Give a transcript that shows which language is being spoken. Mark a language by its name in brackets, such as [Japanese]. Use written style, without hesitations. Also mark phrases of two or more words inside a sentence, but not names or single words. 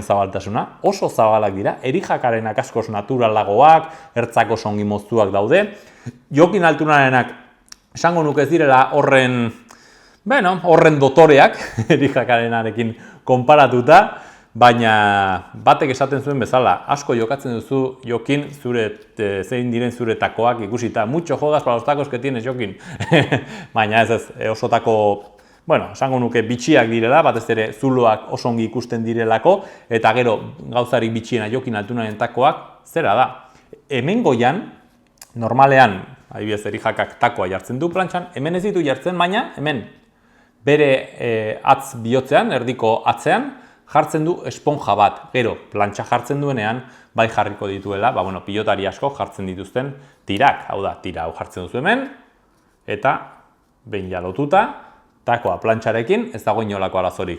[Basque] zabaltasuna, oso zabalak dira, Erik Jakarenak askoz naturalagoak, ertzako songi moztuak daude, Jokin Altunarenak esango nuke ez direla horren dotoreak, Erik Jakarenarekin konparatuta, baina batek esaten zuen bezala, asko jokatzen duzu Jokin, zein diren zure takoak ikusita, [Spanish] mucho jogas para los tacos que tienes Jokin, [Basque] baina ez oso tako, esango nuke bitxiak direla, batez ere zuloak oso ongi ikusten direlako, eta gero gauzarik bitxiena Jokin Altunaren takoak, zera da. Hemen goian, normalean, adibidez Erik Jakak takoa jartzen du plantxan, hemen ez ditu jartzen, baina hemen bere atz bihotzean, erdiko atzean, jartzen du esponja bat, gero plantxa jartzen duenean, bai jarriko dituela, pilotari asko jartzen dituzten tirak, hau da, tira hau jartzen duzu hemen, eta behin ja lotuta, takoa plantxarekin, ez dago inolako arazorik.